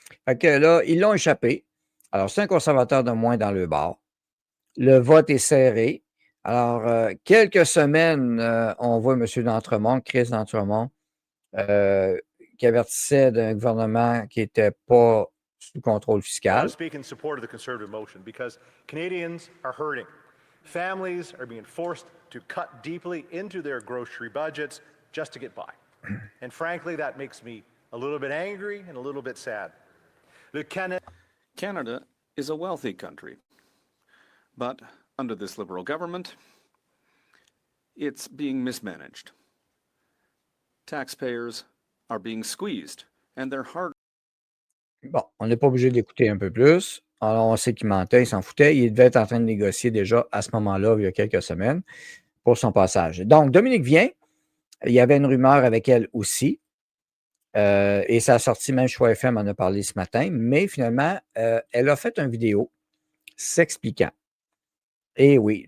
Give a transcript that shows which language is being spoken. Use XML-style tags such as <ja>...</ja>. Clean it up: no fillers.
<fr>Fait que là, ils l'ont échappé. Alors, c'est un conservateur de moins dans le bar. Le vote est serré. Alors, quelques semaines, on voit M. D'Entremont, Chris D'Entremont, qui avertissait d'un gouvernement qui n'était pas sous contrôle fiscal.</fr> <en>I speak in support of the Conservative motion because Canadians are hurting. Families are being forced to cut deeply into their grocery budgets just to get by. And frankly, that makes me a little bit angry and a little bit sad. Canada is a wealthy country, but under this Liberal government, it's being mismanaged. taxpayers are being squeezed, and they're hard.</en> <fr>Bon, on n'est pas obligé d'écouter un peu plus. Alors, on sait qu'il mentait, il s'en foutait. Il devait être en train de négocier déjà à ce moment-là, il y a quelques semaines, pour son passage. Donc, Dominique Vien, il y avait une rumeur avec elle aussi. Et ça a sorti, même Choix FM en a parlé ce matin. Mais finalement, elle a fait une vidéo s'expliquant. Et oui.</fr>